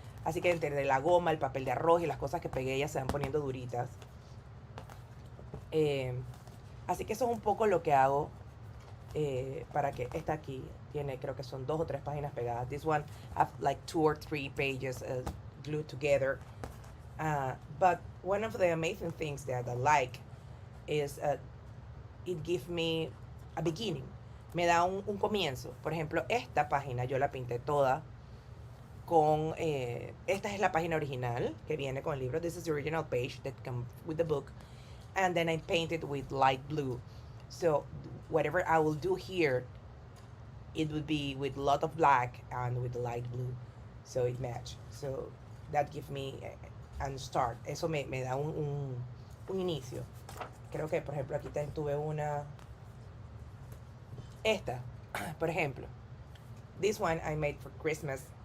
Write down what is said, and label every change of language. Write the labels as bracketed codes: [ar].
[es] Así que entre la goma, el papel de arroz y las cosas que pegué ya se van poniendo duritas. Así que eso es un poco lo que hago para que esta aquí tiene, creo que son 2 o 3 páginas pegadas. [en] This one have like 2 or 3 pages glued together. But one of the amazing things that I like is it gives me a beginning. [es] Me da un comienzo. Por ejemplo, esta página yo la pinté toda con... esta es la página original que viene con el libro. [en] This is the original page that comes with the book. And then I painted with light blue. So whatever I will do here, it would be with a lot of black and with light blue. So it match. So that gives me and start. [es] Eso me da un inicio. Creo que, por ejemplo, aquí también tuve una... Esta, por ejemplo. [en] This one I made for Christmas.